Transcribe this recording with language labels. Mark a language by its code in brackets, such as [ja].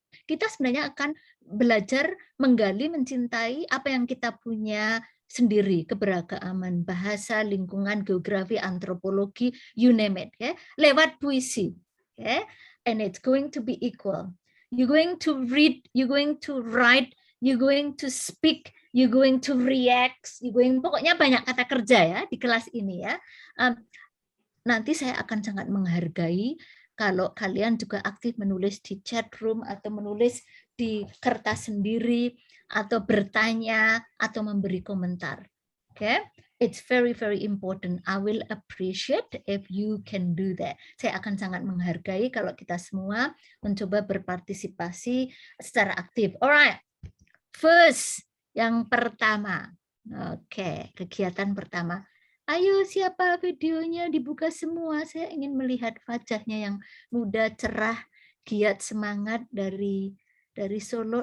[id] Kita sebenarnya akan belajar menggali, mencintai apa yang kita punya sendiri, keberagaman bahasa, lingkungan, geografi, antropologi, [en] you name it, [id] okay? Lewat puisi, okay? [en] And it's going to be equal. You're going to read, you're going to write, you're going to speak, you're going to react, [id] pokoknya banyak kata kerja ya di kelas ini ya. Nanti saya akan sangat menghargai kalau kalian juga aktif menulis di chat room atau menulis di kertas sendiri atau bertanya atau memberi komentar. [en] Okay, it's very important. I will appreciate if you can do that. [id] Saya akan sangat menghargai kalau kita semua mencoba berpartisipasi secara aktif. [en] Alright, first, [id] yang pertama. Oke, kegiatan pertama. Ayo, siapa videonya dibuka semua? Saya ingin melihat wajahnya yang muda, cerah, giat, semangat dari Solo.